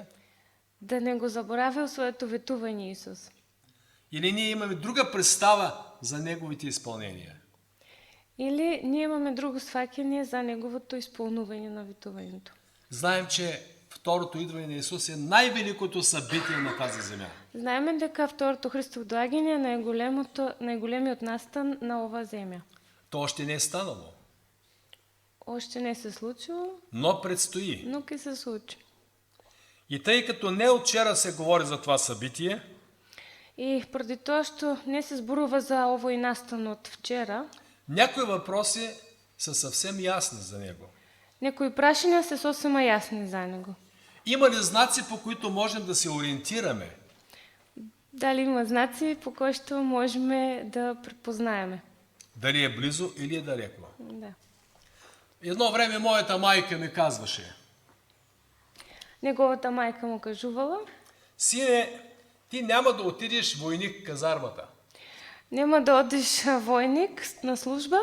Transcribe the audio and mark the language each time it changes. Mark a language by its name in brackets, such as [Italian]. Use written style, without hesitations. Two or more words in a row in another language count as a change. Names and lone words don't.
[Macedonian] Да не го забравил своето ветуване Исус. [Bulgarian] Или ние имаме друга представа за Неговите изпълнения? [Macedonian] Или ние имаме друго свакение за Неговото изпълнуване на ветуването. [Bulgarian] Знаем, че второто идване на Исус е най-великото събитие на тази земя. [Macedonian] Знаеме дека второто Христово доаѓање е најголемиот настан на ова земја. [Bulgarian] То още не е станало, Още не се случило, но предстои. [Macedonian] но ќе се случи. [Bulgarian] И тъй като не от вчера се говори за това събитие, [Macedonian] И поради тоа што не се зборува за овој настан од вчера, [Bulgarian] някои въпроси са съвсем ясни за него. [Macedonian] некои прашања се сосема јасни за него. [Bulgarian] Има ли знаци, по които можем да се ориентираме? [Macedonian] Дали има знаци по кои што можеме да препознаеме? Дали е близо или е далеко? Да. [Bulgarian] Едно време моята майка ми казваше: [Macedonian] Неговата мајка му кажувала: [Bulgarian] сине, ти няма да отидеш войник в казармата, [Macedonian] нема да одиш војник на служба,